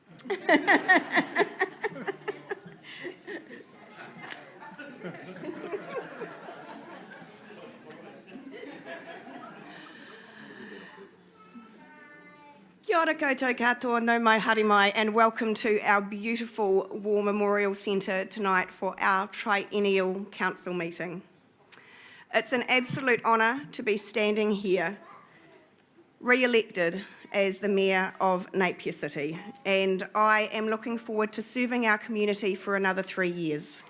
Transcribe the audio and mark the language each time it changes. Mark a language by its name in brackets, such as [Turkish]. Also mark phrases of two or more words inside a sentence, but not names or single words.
[Māori] Kia ora koutou katoa, no mai haere mai, [English] and welcome to our beautiful War Memorial Centre tonight for our triennial council meeting. It's an absolute honour to be standing here, re-elected as the Mayor of Napier City, and I am looking forward to serving our community for another 3 years.